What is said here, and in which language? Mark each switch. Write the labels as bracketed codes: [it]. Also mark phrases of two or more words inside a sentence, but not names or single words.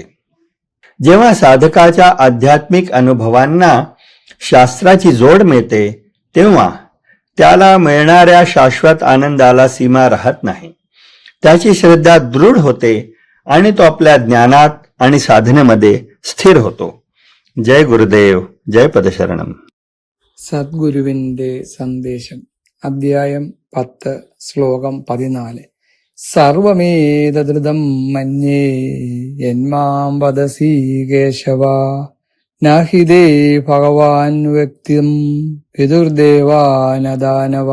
[mr] जेव्हा साधकाच्या आध्यात्मिक अनुभवांना शास्त्राची जोड मिळते, तेव्हा त्याला मिळणाऱ्या शाश्वत आनंदाला सीमा राहत नाही. त्याची श्रद्धा दृढ होते आणि तो आपल्या ज्ञानात आणि साधनेमध्ये स्थिर होतो. जय गुरुदेव, जय पदशरणम. [ml] സദ്ഗുരുവിന്റെ സന്ദേശം. അധ്യായം 10, ശ്ലോകം 14. [sa] സർവമേതദൃതം മന്യേ യന്മാം വദസി കേശവ നഹി ദേ ഭഗവാൻ വ്യക്തിം പിതൃദേവാനദാനവ.